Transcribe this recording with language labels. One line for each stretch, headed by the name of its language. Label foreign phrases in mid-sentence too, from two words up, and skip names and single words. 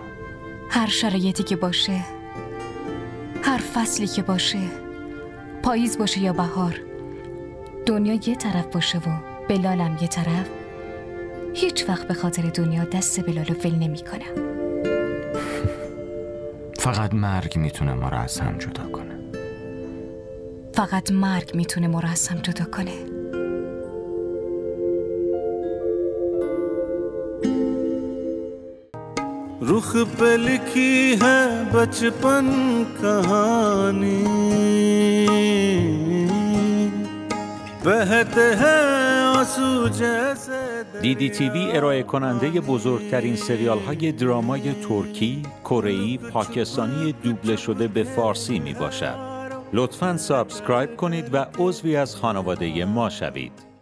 Persian: هر شرایطی که باشه، هر فصلی که باشه، پاییز باشه یا بهار، دنیا یه طرف باشه و بلالم یه طرف، هیچ وقت به خاطر دنیا دست بلال رو ول نمی‌کنم. فقط مرگ میتونه ما رو از هم جدا کنه. فقط مرگ میتونه ما رو از هم جدا کنه.
Urdu: رخ پہ لکھی ہے بچپن کہانی بہتے ہیں آنسو جیسے.
Persian: DDTV ارائه کننده بزرگترین سریال های درامای ترکی، کره‌ای، پاکستانی دوبله شده به فارسی می باشد. لطفاً سابسکرایب کنید و عضوی از خانواده ما شوید.